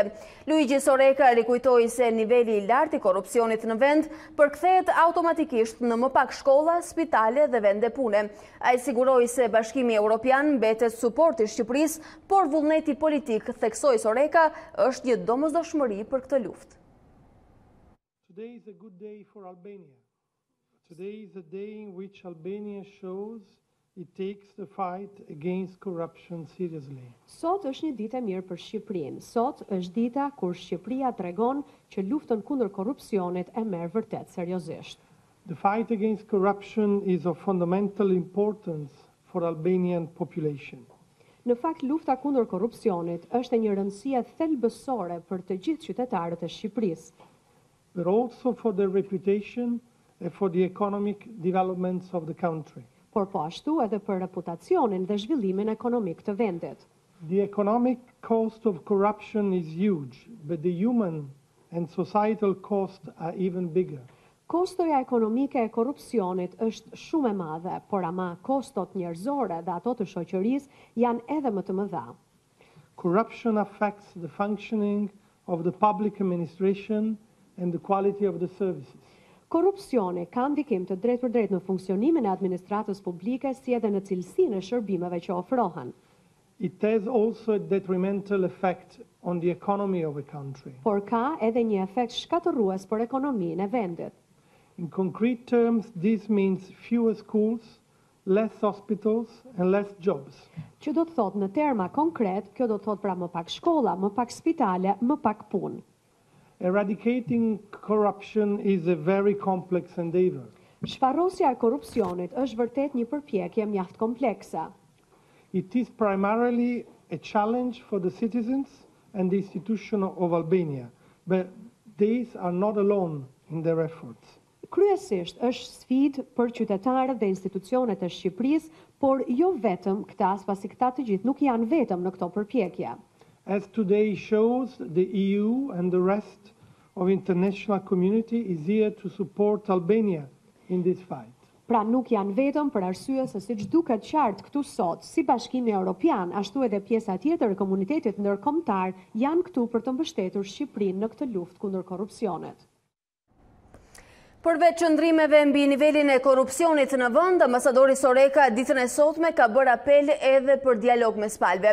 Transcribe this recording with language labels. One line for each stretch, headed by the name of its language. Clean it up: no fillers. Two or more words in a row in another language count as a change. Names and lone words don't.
Albanian: Luigi Soreka rikujtoi se niveli i lartë i korrupsionit në vend përkthehet automatikisht në më pak shkolla, spitale dhe vende pune. Ai siguroi se Bashkimi Evropian mbetet suporti i Shqipërisë, por vullneti politik, theksoi Soreka, është një domosdoshmëri për këtë luftë.
English: Today is a good day for Albania. Today is a day in which Albania shows it takes the fight against corruption seriously.
Albanian: Sot është një ditë e mirë për Shqipërinë. Sot është dita kur Shqipëria tregon që luftën kundër korrupsionit e merr vërtet seriozisht.
English: The fight against corruption is of fundamental importance for Albanian population.
Albanian: Në fakt, lufta kundër korrupsionit është e një rëndësie thelbësore për të gjithë qytetarët e Shqipërisë.
English: But also for their reputation and for the economic developments of the country.
Albanian: Por po ashtu edhe për reputacionin dhe zhvillimin ekonomik të vendit.
English: The economic cost of corruption is huge, but the human and societal costs are even bigger.
Albanian: Kostoja ekonomike e korrupsionit është shumë e madhe, por ama kostot njerëzore dhe ato të shoqërisë janë edhe më të mëdha.
English: Corruption affects the functioning of the public administration and the quality of the services.
Albanian: Korrupsioni ka ndikim të drejtë për drejtë në funksionimin e administratës publike si edhe në cilësinë e shërbimeve që ofrohen.
English: It has also a detrimental effect on the economy of a country.
Albanian: Por ka edhe një efekt shkatërrues për ekonominë e vendit.
English: In concrete terms, this means fewer schools, less hospitals and less jobs.
Albanian: Që do të thotë në terma konkret, kjo do të thotë pra më pak shkolla, më pak spitale, më pak punë.
English: Eradicating corruption is a very complex endeavor.
Albanian: Shfarrosja e korrupsionit është vërtet një përpjekje mjaft komplekse.
English: It is primarily a challenge for the citizens and the institution of Albania, but these are not alone in their efforts.
Albanian: Kryesisht është sfidë për qytetarët dhe institucionet e Shqipërisë, por jo vetëm këta, pasi këta të gjithë nuk janë vetëm në këto përpjekje.
English: As today shows, the EU and the rest of international community is here to support Albania in this fight.
Albanian: Pra nuk janë vetëm për arsye se siç duket qartë këtu sot, si Bashkimi Evropian, ashtu edhe pjesa tjetër e komunitetit ndërkombëtar janë këtu për të mbështetur Shqipërinë në këtë luftë kundër korrupsionit. Përveç qëndrimeve mbi nivelin e korrupsionit në vend, ambasadori Soreka ditën e sotme ka bërë apel edhe për dialog mes palëve.